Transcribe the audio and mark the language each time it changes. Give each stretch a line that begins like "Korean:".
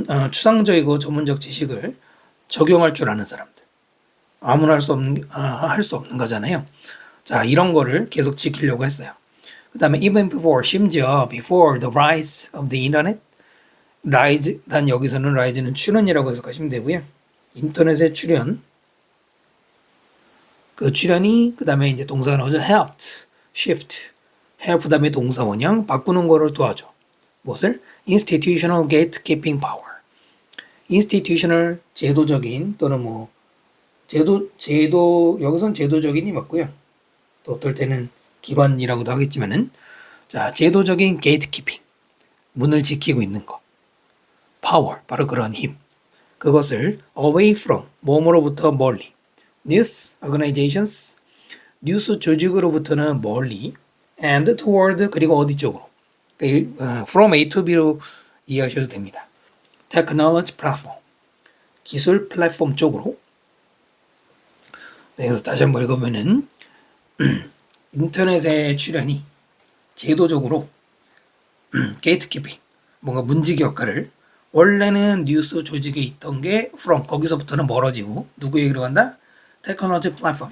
Korean: 추상적이고 전문적 지식을 적용할 줄 아는 사람들. 아무나 할 수 없는 거잖아요. 자, 이런 거를 계속 지키려고 했어요. 그 다음에 심지어
English: before the rise of the internet.
Korean: rise란 여기서는 rise는 출현이라고 해석하시면 되고요. 인터넷의 출현. 그 출현이 그 다음에 이제 동사가 나오죠. helped, shift, help 다음에 동사 원형 바꾸는 거를 도와줘. 무엇을?
English: institutional gatekeeping power.
Korean: institutional 제도적인 또는 제도 여기선 제도적인이 맞고요. 또 어떨 때는 기관이라고도 하겠지만은 자, 제도적인 gatekeeping, 문을 지키고 있는 것. power, 바로 그런 힘. 그것을
English: away from,
Korean: 몸으로부터 멀리.
English: news organizations,
Korean: 뉴스 조직으로부터는 멀리.
English: and toward,
Korean: 그리고 어디 쪽으로. from A to B로 이해하셔도 됩니다.
English: technology platform,
Korean: 기술 플랫폼 쪽으로. 네, 그래서 다시 한번 읽으면은 인터넷의 출현이 제도적으로 게이트키핑, 뭔가 문지기 역할을 원래는 뉴스 조직에 있던 게 from 거기서부터는 멀어지고 누구 얘기로 간다? 테크놀로지 플랫폼.